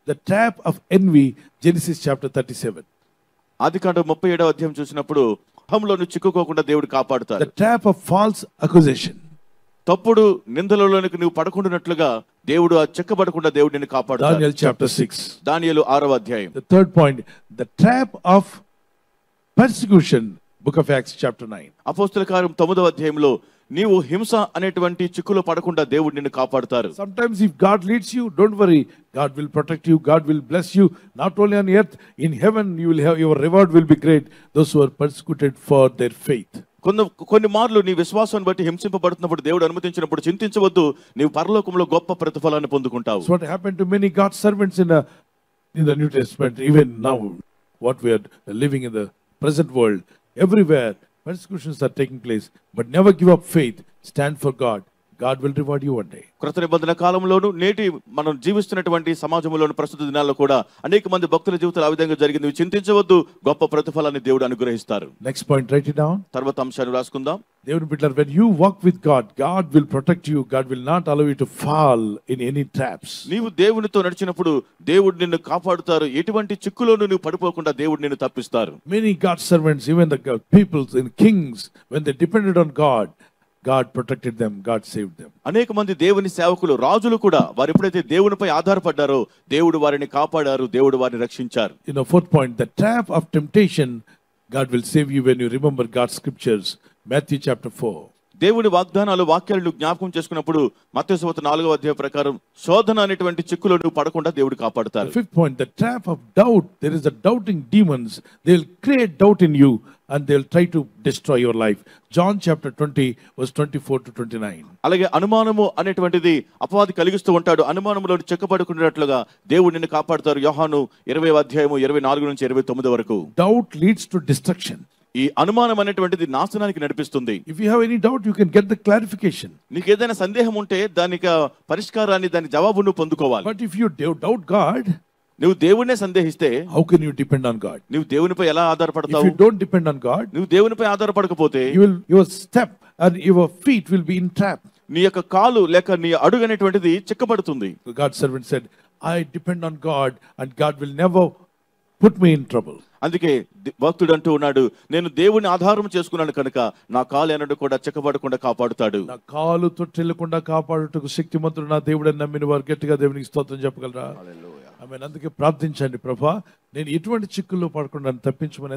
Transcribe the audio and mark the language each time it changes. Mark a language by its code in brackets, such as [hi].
[en] The trap of envy, Genesis chapter 37. [te] ఆదికాండం 37వ అధ్యాయం చూసినప్పుడు అహంలోను చిక్కుకోకుండా దేవుడు కాపాడుతారు. [en] the trap of false accusation, [te] తప్పుడు నిందలలోనికి నువ్వు పడకుండానట్లుగా దేవుడు ఆ చెక్కబడకుండా దేవుడు నిన్ను కాపాడుతాడు. [en] Daniel chapter 6. [te] దానియేలు 6వ అధ్యాయం. [en] The third point, the trap of persecution, book of Acts chapter 9. [te] అపోస్తల కార్యం 9వ అధ్యాయంలో నీవు హింస అనేటువంటి చిక్కులో పడకుండా దేవుడు నిన్ను కాపాడుతారు. [en] Sometimes if God leads you, don't worry, God will protect you, God will bless you, not only on earth, in heaven you will have, your reward will be great, those who are persecuted for their faith. [te] కొన్ని మార్లు నీ విశ్వాసాన్ని బట్టి హింసింపబడుతున్నప్పుడు దేవుడు అనుమతించినప్పుడు చింతించవద్దు, నీవు పరలోకంలో గొప్ప ప్రతిఫలాన్ని పొందుకుంటావు. [en] So what happened to many God's servants in the New Testament, even now what we are living in the present world, everywhere persecutions are taking place, but never give up faith, stand for God, God will reward you one day. [te] కృత నిబంధన కాలంలోను నేటి మనం జీవిస్తున్నటువంటి సమాజంలోని ప్రస్తుత దినాల్లో కూడా అనేక మంది భక్తుల జీవితాలు ఆ విధంగా జరిగింది. చింతించవద్దు, గొప్ప ప్రతిఫలాన్ని దేవుడు అనుగ్రహిస్తారు. [en] Next point, write it down. [te] తర్వాత అంశాన్ని రాసుకుందాం. దేవుని బిడ్డలారా, [en] when you walk with God, God will protect you, God will not allow you to fall in any traps. [te] నీవు దేవునితో నడిచినప్పుడు దేవుడు నిన్ను కాపాడుతారు, ఎటువంటి చిక్కులోనూ నువ్వు పడిపోకుండా దేవుడు నిన్ను తప్పిస్తారు. [en] Many God's servants, even the people and kings, when they depended on God, God protected them, God saved them. [te] అనేక మంది దేవుని సేవకులు, రాజులు కూడా వారు ఎప్పుడైతే దేవునిపై ఆధారపడ్డారో దేవుడు వారిని కాపాడారు, దేవుడు వారిని రక్షించారు. [en] Fourth point, the trap of temptation, God will save you when you remember God's scriptures. Matthew chapter 4. [te] దేవుని వాగ్దానాలు, వాక్యాలను జ్ఞాపకం చేసుకున్నప్పుడు మత్తయి సువార్త 4వ అధ్యాయం ప్రకారం శోధన అనేటువంటి చిక్కులో నువ్వు పడకుండా దేవుడు కాపాడుతారు. [en] The fifth point, the trap of doubt. There is a doubting demons. They will create doubt in you and they will try to destroy your life. John chapter 20 verse 24 to 29. [te] అలాగే అనుమానము అనేటువంటిది అపవాది కలిగిస్తూ ఉంటాడు. అనుమానంలో చెక్కబడుకున్నట్లుగా దేవుడు నిన్ను కాపాడుతారు. యోహాను 20వ అధ్యాయము 24 నుంచి 29 వరకు. [en] Doubt leads to destruction. [te] ఈ అనుమానం అనేటువంటిది నాశనానికి నడిపిస్తుంది. [en] If you have any doubt, you can get the clarification. [te] నీకు ఏదైనా సందేహం ఉంటే దానికి పరిష్కారాన్ని, దాని జవాబును పొందుకోవాలి. [en] But if you doubt God, [te] నువ్వు దేవుణ్ణే సందేహిస్తే [en] how can you depend on God? [te] నువ్వు దేవునిపై ఎలా [en] If [te] ఆధారపడతావు? [en] you don't depend on God, [te] నువ్వు దేవునిపై ఆధారపడకపోతే [en] your step and your feet will be in trap. [te] నీ యొక్క కాలు లేక నీ అడుగు అనేటువంటిది చిక్కబడుతుంది. God's servant said, I depend on God and God will never put me in trouble. అందుకే భక్తుడు అంటూ ఉన్నాడు, నేను దేవుని ఆధారం చేసుకున్నాను కనుక నా కాలు ఎన్నడూ కూడా చిక్కబడకుండా కాపాడుతాడు. నా కాలు తొట్టిల్లకుండా కాపాడుటకు శక్తిమంతుడు నా దేవుడని నమ్మిన వారు గట్టిగా దేవునికి స్తోత్రం చెప్పగలరా? ఆమేన్. అందుకే ప్రార్థించండి, ప్రభా నేను ఎటువంటి చిక్కుల్లో పడకుండా తప్పించమని.